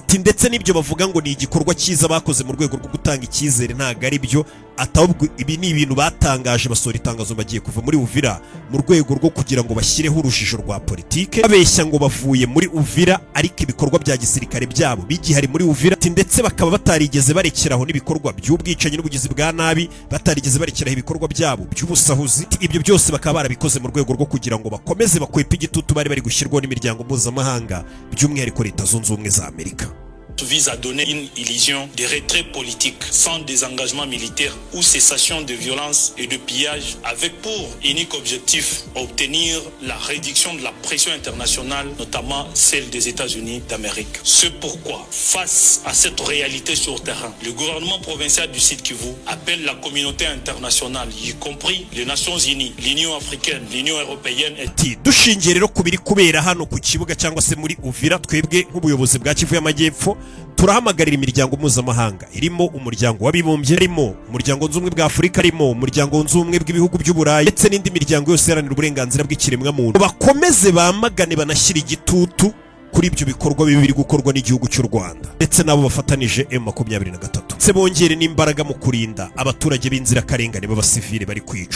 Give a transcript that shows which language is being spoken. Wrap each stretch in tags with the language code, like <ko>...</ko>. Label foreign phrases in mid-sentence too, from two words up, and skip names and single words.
<rw>Ndetse n'ibyo bavuga ngo ni igikorwa cyiza bakoze mu rwego rwo gutanga icyizere ntago ari byo atahubwo ibi ni ibintu batangaje basora itangazo bagiye kuva muri Uvira mu rwego rwo kugira ngo bashyireho urujijo rwa politike babeshya ngo bavuye muri Uvira ariko ibikorwa bya gisirikare byabo bigihari muri Uvira ndetse bakaba batarigeze barekeraho n'ibikorwa by'ubwicanyi n'ubugizi bwa nabi batarigeze barekeraho ibikorwa byabo by'ubusahuzi. Ibyo byose bakaba barabikoze mu rwego rwo kugira ngo bakomeze bakwepa igitutu bari gushyirwaho n'imiryango mpuzamahanga by'umwihariko Leta Zunze Ubumwe za Amerika.</rw> <fr>vise à donner une illusion de retrait politique sans désengagement militaire ou cessation de violence et de pillage, avec pour unique objectif obtenir la réduction de la pression internationale, notamment celle des États-Unis d'Amérique. C'est pourquoi, face à cette réalité sur terrain, le gouvernement provincial du Sud Kivu appelle la communauté internationale, y compris les Nations Unies, l'Union africaine, l'Union européenne et</fr> <rw>dushingiye rero ku biri kubera hano ku kibuga cyangwa se muri Uvira, twebwe nk'ubuyobozi bwa Kivu y'Amajyepfo turahamagarira imiryango mpuzamahanga irimo umuryango w'abibumbye, irimo umuryango w'ubumwe bwa Afurika, irimo umuryango w'ubumwe bw'ibihugu by'Uburayi ndetse n'indi miryango yose iharanira uburenganzira bw'ikiremwa muntu, bakomeze bamagane banashyira igitutu kuri ibyo bikorwa biri gukorwa n'igihugu cy'u Rwanda ndetse nabo bafatanije M23, ndetse bongere n'imbaraga mu kurinda abaturage b'inzirakarengane b'abasivile bari kwicwa.</rw>